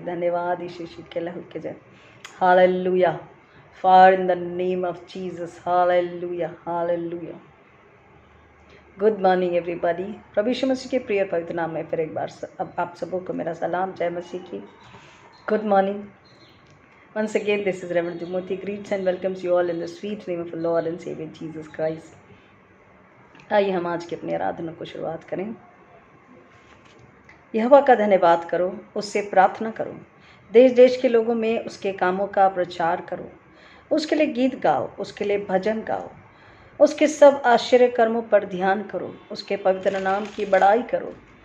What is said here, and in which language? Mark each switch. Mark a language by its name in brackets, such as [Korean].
[Hindi] धन्यवाद यीशु के लहू की जय। [English] Hallelujah. Fire in the name of Jesus. Hallelujah. Hallelujah. Good morning everybody. [Hindi] प्रभु यीशु मसीह के प्रिय पवित्र नाम में फिर एक बार अब आप सबों को मेरा सलाम। जय मसीह की। [English] Good morning. Once again, this is Reverend Timothy greets and welcomes you all in the sweet name of the Lord and Savior Jesus Christ. [Hindi] आइए हम आज की अपनी आराधना को शुरुआत करें। यहोवा का धन्यवाद करो, उससे प्रार्थना करो, देश देश के लोगों में उसके कामों का प्रचार करो, उसके लिए गीत गाओ, उसके लिए भजन गाओ, उसके सब आश्चर्य कर्मों पर ध्यान करो, उसके पवित्र नाम की बड़ाई करो।